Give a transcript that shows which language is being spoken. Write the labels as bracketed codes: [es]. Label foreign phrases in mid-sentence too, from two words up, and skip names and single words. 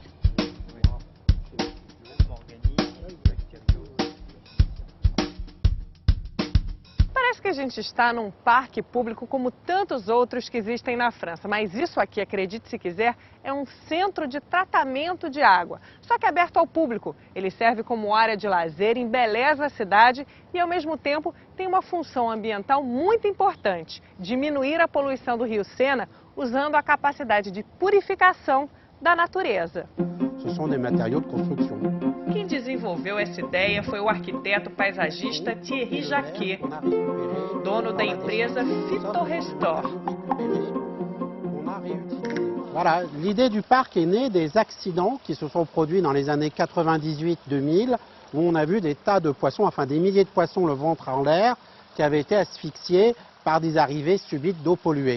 [pt] Parece que a gente está num parque público como tantos outros que existem na França, mas isso aqui, acredite se quiser, é um centro de tratamento de água, só que aberto ao público. Ele serve como área de lazer, embeleza a cidade e, ao mesmo tempo, tem uma função ambiental muito importante: diminuir a poluição do rio Sena usando a capacidade de purificação da natureza. [fr] Ce sont des matériaux de construction. [pt] Quem desenvolveu essa ideia foi o arquiteto paisagista Thierry Jacquet, dono da empresa Phytorestore. [fr] Voilà, l'idée du parc est née des accidents qui se sont produits dans les années 98-2000, où on a vu des tas de poissons, enfin des milliers de poissons le ventre en l'air, qui avaient été asphyxiés par des arrivées subites d'eau polluée.